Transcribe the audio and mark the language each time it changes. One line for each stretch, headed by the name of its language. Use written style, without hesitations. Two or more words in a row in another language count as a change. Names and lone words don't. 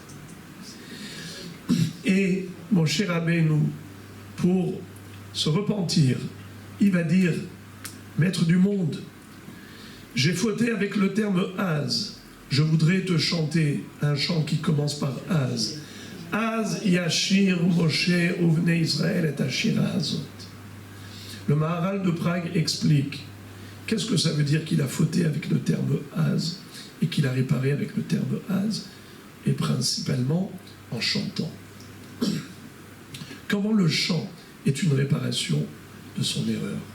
French: Et mon cher Rabbeinu, pour se repentir, il va dire, maître du monde, j'ai fauté avec le terme Az. Je voudrais te chanter un chant qui commence par Az.
Hebrew: אז ישיר משה ובני ישראל את השירה הזאת.
French: Le Maharal de Prague explique qu'est-ce que ça veut dire qu'il a fauté avec le terme Az et qu'il a réparé avec le terme Az, et principalement en chantant. Comment le chant est une réparation de son erreur.